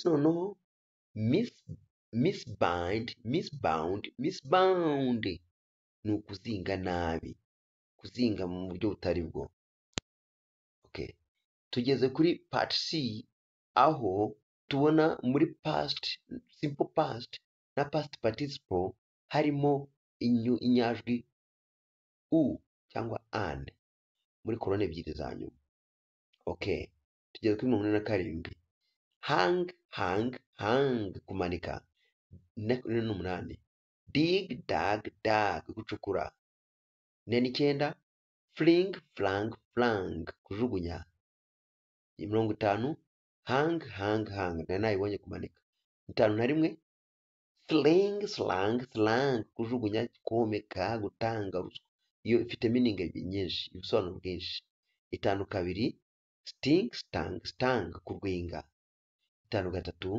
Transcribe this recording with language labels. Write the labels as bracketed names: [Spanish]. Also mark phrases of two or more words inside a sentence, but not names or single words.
[Kinyarwanda] Noneho [English] misbind, misbound, misbound, [Kinyarwanda] ni ukuzinga nabi, kuzinga mu buryo butari bwo. Okay, tugeze kuri [English] part C, [Kinyarwanda] aho tubona muri past, [English] simple past [Kinyarwanda] na [English] past participle [Kinyarwanda] harimo inyajwi u cyangwa an muri kolone ebyiri za nyuma. Okay, tugeze kuri 47. [English] Hang, hang, hang, kumanika. 48. Dig, dug, dug, gucukura. 49. Fling, flang, flang, kujugunya. 50. Hang, hang, hang, [Kinyarwanda] nayibonye kumanika. 51. [English] Sling, slang, slang, [Kinyarwanda] kujugunya, komeka, gutanga ruswa. Iyo ifite meaning nyinshi, ibisobanuro bwinshi. [English] 52. Sting, stang, stang, kurwinga. 53.